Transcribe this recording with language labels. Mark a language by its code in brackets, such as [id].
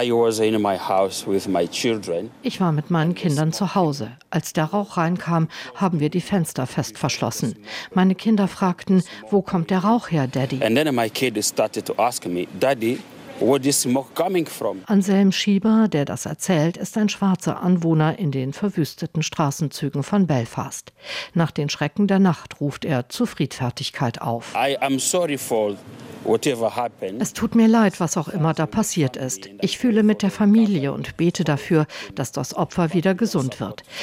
[de] Ich war mit meinen Kindern zu Hause. Als der Rauch reinkam, haben wir die Fenster fest verschlossen. Meine Kinder fragten, wo kommt der Rauch her, Daddy? [en] And then my kid started to ask me, Daddy, where is smoke coming from? [de] Anselm Schieber, der das erzählt, ist ein schwarzer Anwohner in den verwüsteten Straßenzügen von Belfast. Nach den Schrecken der Nacht ruft er zur Friedfertigkeit auf. [en] I am sorry for whatever happened. [de] Es tut mir leid, was auch immer da passiert ist. Ich fühle mit der Familie und bete dafür, dass das Opfer wieder gesund wird.